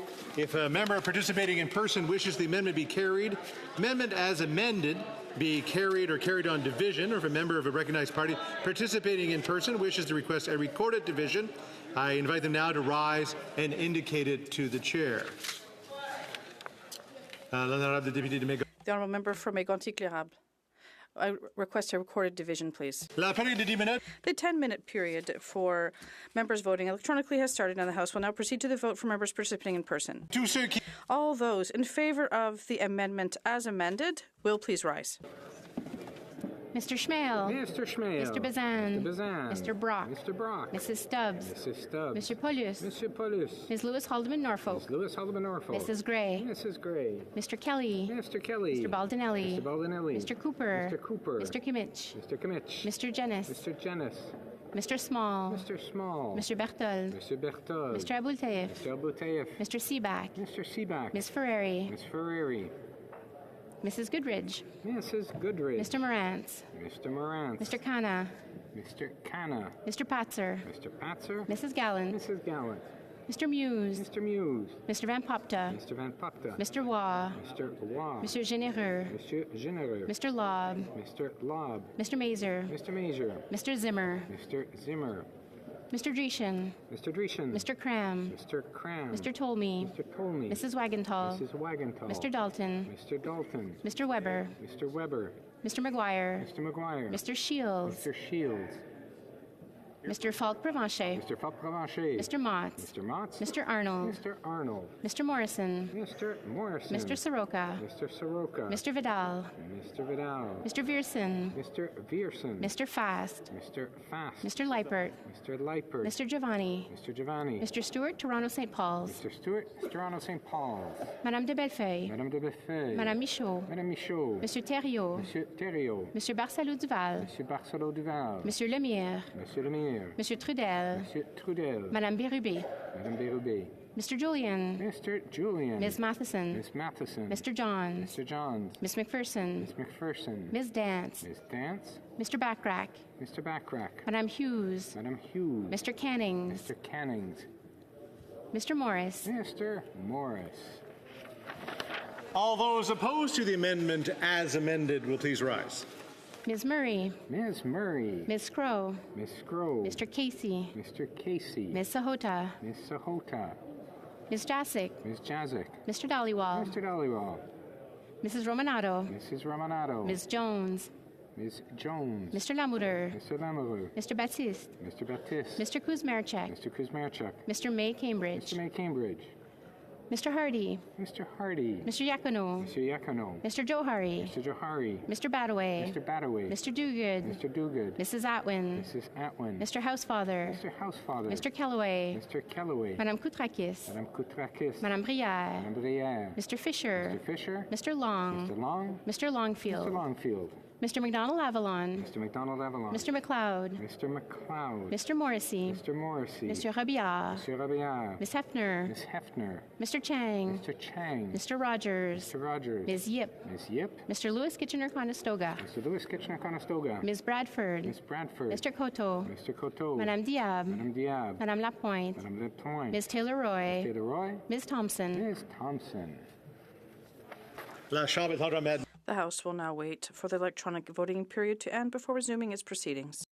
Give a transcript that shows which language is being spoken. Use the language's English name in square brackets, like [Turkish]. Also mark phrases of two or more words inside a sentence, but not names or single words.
[English] If a member participating in person wishes the amendment be carried, amendment as amended be carried or carried on division, or if a member of a recognized party participating in person wishes to request a recorded division, I invite them now to rise and indicate it to the chair. The honourable member for Mégantic-L'Érable. I request a recorded division, please. [French] La période de 10 minutes. [English] The 10-minute period for members voting electronically has started, and the House will now proceed to the vote for members participating in person. All those in favour of the amendment as amended will please rise. Mr. Schmale. Mr. Schmale. Mr. Bazan. Mr. Bazan. Mr. Brock. Mr. Brock. Mrs. Stubbs. Mrs. Stubbs. Mr. Paulus. Mr. Paulus. Ms. Lewis Haldeman Norfolk. Ms. Lewis Haldeman Norfolk. Mrs. Gray. Mrs. Gray. Mr. Kelly. Mr. Kelly. Mr. Baldinelli. Mr. Baldinelli. Mr. Cooper. Mr. Cooper. Mr. Kimmich. Mr. Kimmich. Mr. Jennis. Mr. Jennis. Mr. Small. Mr. Small. Mr. Berthold. Mr. Berthold. Mr. Abultaif. Mr. Abultaif. Mr. Seaback. Mr. Seaback. Ms. Ferreri. Ms. Ferreri. Mrs. Goodridge. Mrs. Goodridge. Mr. Morantz. Mr. Morantz. Mr. Khanna. Mr. Khanna. Mr. Patzer. Mr. Patzer. Mrs. Gallant. Mrs. Gallant. Mr. Muse. Mr. Muse. Mr. Van Popta. Mr. Van Popta. Mr. Waugh. Mr. Waugh. Monsieur Généreux. Monsieur Généreux. Mr. Lobb. Mr. Lobb. Mr. Mazer. Mr. Mazer. Mr. Zimmer. Mr. Zimmer. Mr. Dreeshen. Mr. Dreeshen. Mr. Cram. Mr. Cram. Mr. Tolmie. Mr. Tolmie. Mrs. Wagenthal. Mrs. Wagenthal. Mr. Dalton. Mr. Dalton. Mr. Weber. Mr. Weber. Mr. McGuire. Mr. McGuire. Mr. Shields. Mr. Shields. Mr. Falk-Provencher. Mr. Falk-Provencher. Mr. Motts. Mr. Motts. Mr. Arnold. Mr. Arnold. Mr. Morrison. Mr. Morrison. Mr. Soroka. Mr. Soroka. Mr. Vidal. Mr. Vidal. Mr. Vierson. Mr. Vierson. Mr. Fast. Mr. Fast. Mr. Liepert. Mr. Liepert. Mr. Giovanni. Mr. Giovanni. Mr. Stewart, Toronto St. Paul's. Mr. Stewart, Toronto St. Paul's. Madame de Bellefeuille. Madame de Bellefeuille. Madame Michaud. Madame Michaud. Monsieur Thériault. Monsieur Thériault. Monsieur Barcelot-Duval. Monsieur Barcelot-Duval. Monsieur Lemire. Monsieur Lemire. Monsieur Trudel. Monsieur Trudel. Madame Bérubé. Madame Bérubé. Mr. Julian. Mr. Julian. Ms. Matheson. Ms. Matheson. Mr. Johns. Mr. Johns. Miss McPherson. Ms. McPherson. Ms. Dance. Ms. Dance. Mr. Backrack. Mr. Backrack. Madame Hughes. Madame Hughes. Mr. Cannings. Mr. Cannings. Mr. Morris. Mr. Morris. All those opposed to the amendment as amended will please rise. Ms. Murray. Ms. Murray. Ms. Scrow. Ms. Scrow. Mr. Casey. Mr. Casey. Ms. Sahota. Ms. Sahota. Ms. Jasic. Ms. Jazik. Mr. Dollywall. Mr. Dollywall. Mrs. Romanato. Mrs. Romanato. Ms. Jones. Ms. Jones. Mr. Lamoureux. Mr. Lamoureux. Mr. Baptiste. Mr. Baptiste. Mr. Kuzmarchuk. Mr. Kuzmarchuk. Mr. May Cambridge. Mr. May Cambridge. Mr. Hardy. Mr. Hardy. Mr. Yacono. Mr. Yacono. Mr. Johari. Mr. Johari. Mr. Badaway. Mr. Badaway. Mr. Dogood. Mr. Dogood. Mrs. Atwin. Mrs. Atwin. Mr. Housefather. Mr. Housefather. Mr. Kellaway. Mr. Kellaway. Madame Koutrakis. Madame Koutrakis. Madame Brière. Madame Brière. Mr. Fisher. Mr. Fisher. Mr. Long. Mr. Long. Mr. Longfield. Mr. Longfield. Mr. McDonald Avalon. Mr. McDonald Avalon. Mr. McLeod. Mr. McLeod. Mr. Morrissey. Mr. Morrissey. Mr. Robillard. Mr. Robillard. Ms. Hefner. Ms. Hefner. Mr. Chang. Mr. Chang. Mr. Rogers. Mr. Rogers. Ms. Yip. Ms. Yip. Mr. Lewis Kitchener-Conestoga. Mr. Lewis Kitchener-Conestoga. Ms. Bradford. Ms. Bradford. Mr. Coteau. Mr. Coteau. Madame Diab. Madame Diab. Madame Lapointe. Madame Lapointe. Ms. Taylor-Roy. Ms. Taylor-Roy. Ms. Thompson. Ms. Thompson. The House will now wait for the electronic voting period to end before resuming its proceedings.